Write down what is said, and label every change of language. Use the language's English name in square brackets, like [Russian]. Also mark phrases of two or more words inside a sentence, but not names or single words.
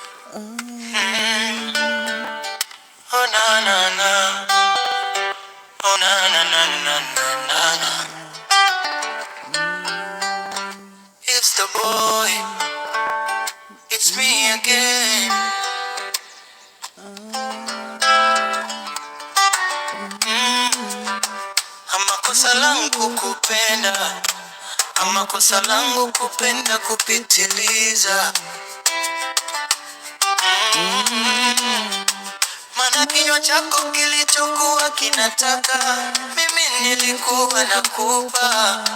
[English] Oh na na na, oh na na na na na na. It's the boy, it's me again. [Swahili] Ama kosa langu kupenda, ama kosa langu kupenda kupitiliza. Mana kinywa chako kilichokuwa kinataka, mimi nilikuwa nakupa.